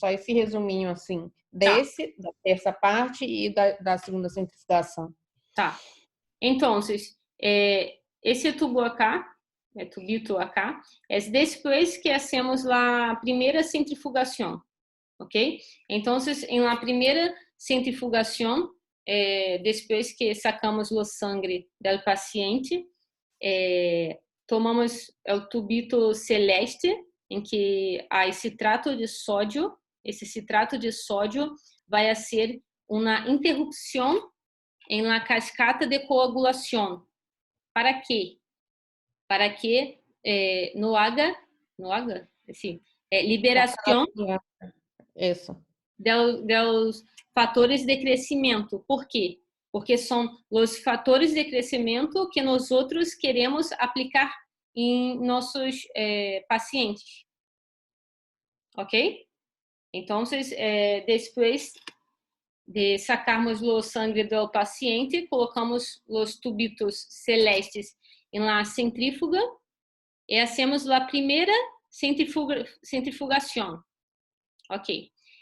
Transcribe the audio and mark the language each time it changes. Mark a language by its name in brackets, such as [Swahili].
[Portuguese] Só esse resuminho assim, da terça parte e da segunda centrifugação. Tá. Então, esse tubo acá, [Spanish] tubito acá, [Portuguese] é depois que [Spanish] hacemos [Portuguese] a primeira centrifugação, ¿ok? [Spanish] Entonces, en la primera centrifugación, después que sacamos la sangre del paciente, tomamos el tubito celeste, en que hay citrato de sodio. Ese citrato de sodio va a hacer una interrupción en la cascata de coagulación. ¿Para qué? Para que no haga, sí, liberación [Portuguese] Isso. dos fatores de crescimento. Por quê? Porque são os fatores de crescimento que nós outros queremos aplicar em nossos pacientes. Ok? Então, depois de sacarmos o sangue do paciente, colocamos os tubitos celestes em [Spanish] la centrífuga [Portuguese] e [Spanish] hacemos [Portuguese] a primeira centrifugação. Ok.